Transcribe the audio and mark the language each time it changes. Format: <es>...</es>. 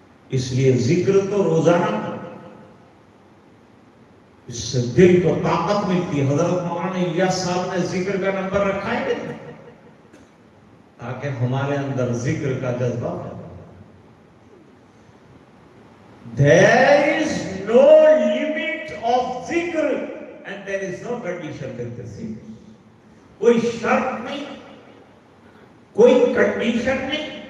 <ur>اس لیے ذکر تو روزانہ کرو. اس سے دل کو طاقت ملتی. حضرت مولانا الیاس صاحب نے ذکر کا نمبر رکھا ہے تاکہ ہمارے اندر ذکر کا جذبہ ہو.</ur> <en>There is no limit of ذکر and there is no condition with the ذکر.</en> <ur>کوئی شرط نہیں, کوئی کنڈیشن نہیں.</ur>